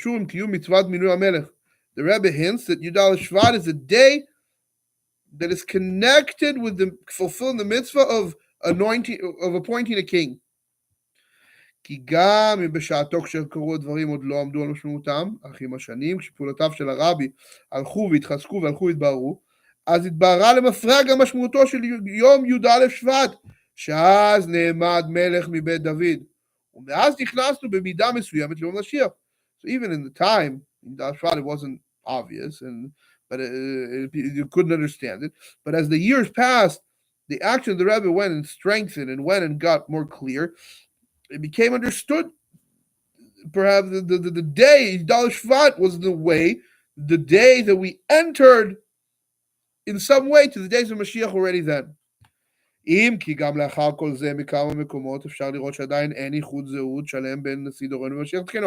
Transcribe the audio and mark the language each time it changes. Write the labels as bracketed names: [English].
[English] The Rebbe hints that Yud Shvat is a day that is connected with the fulfilling the mitzvah of appointing a king. [Hebrew] כי גם אם בשעתו כשקרו הדברים עוד לא עמדו על משמעותם, אך עם השנים, כשפעולותיו של הרבי הלכו והתחזקו והלכו והתבררו, אז התבררה למפרע גם משמעותו של יום י"א שבט, שאז נעמד מלך מבית דוד. ומאז נכנסנו במידה מסוימת ליום משיח. [English] So even in the time, in Yud Shvat, it wasn't obvious, but you couldn't understand it. But as the years passed, the action of the Rebbe went and strengthened and went and got more clear. It became understood. Perhaps the day, Yud Shvat, was the day that we entered in some way to the days of Mashiach already then. [Hebrew] אם כי גם לאחר כל זה מכמה מקומות אפשר לראות שעדיין אין איחוד זהות שלם בין נשיא דורנו ומשיח תקנו.